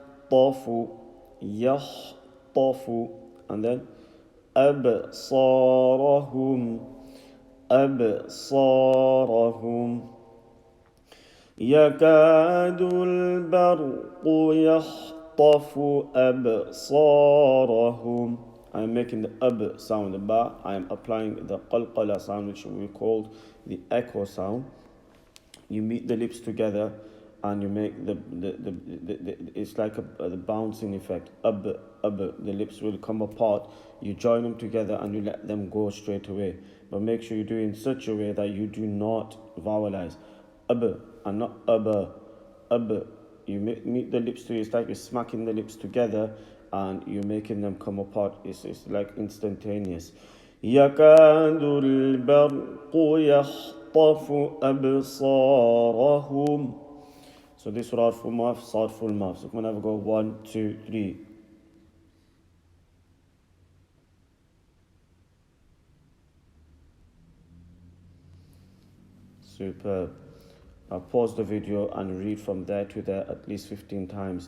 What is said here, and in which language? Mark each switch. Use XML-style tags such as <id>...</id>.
<ar>Yahtafu, yahtafu,</ar> <en>and then</en> <ar>أبصارهم, أبصارهم. يكاد البرق يخطف أبصارهم.</ar> <en>I am making the ab sound, the ba. I am applying the qalqala sound, which we called the echo sound. You meet the lips together and you make the it's like the bouncing effect. The lips will come apart. You join them together and you let them go straight away. But make sure you do it in such a way that you do not vowelize. And not ab. You meet the lips together. It's like you're smacking the lips together and you're making them come apart. It's like instantaneous.</en> <ar>يكاد البرق يخطف أبصارهم.</ar> <en>So this ra full mouth, sad full mouth. So come on, have a go. 1, 2, 3. Superb. Now pause the video and read from there to there at least 15 times.</en>